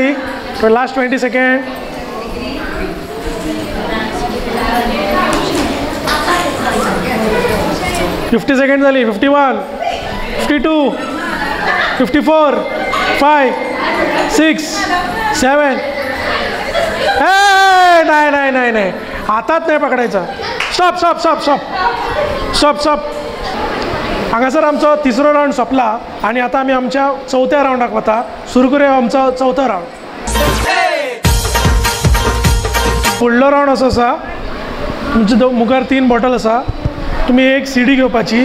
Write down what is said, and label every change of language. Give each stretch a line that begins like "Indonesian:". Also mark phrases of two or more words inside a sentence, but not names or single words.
English: last 20 second.
Konkani: 50 सेकंड जाली.
Marathi: 51 52 54 5 6 7 नाही नाही नाही नाही हातात नाही पकडायचा.
English: stop stop stop stop stop stop.
Konkani: हांगासर आमचो 3रो रावंड सोंपला आनी आतां आमी आमच्या 4थ्या रावंडाक वता. सुरू करूया आमचो 4थो रावंड. फुडलो रावंड असो आसा. तुमचे मुखार 3 बॉटल आसा. तुमी एक सीडी घेवपाची.